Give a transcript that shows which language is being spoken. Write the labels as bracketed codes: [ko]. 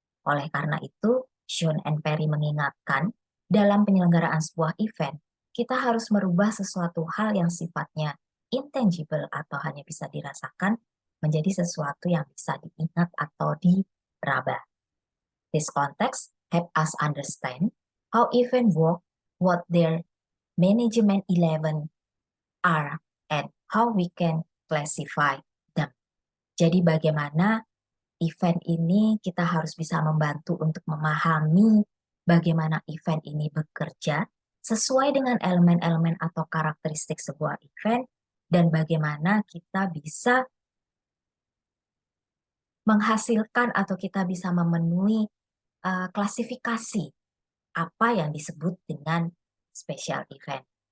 [id] Oleh karena itu, Sean and Perry mengingatkan, dalam penyelenggaraan sebuah event, kita harus merubah sesuatu hal yang sifatnya intangible atau hanya bisa dirasakan menjadi sesuatu yang bisa diingat atau diraba. [en] This context help us understand how event work, what their management 11 are, and how we can classify them. [id] Jadi bagaimana event ini kita harus bisa membantu untuk memahami bagaimana event ini bekerja sesuai dengan elemen-elemen atau karakteristik sebuah event dan bagaimana kita bisa menghasilkan atau kita bisa memenuhi klasifikasi apa yang disebut dengan special event.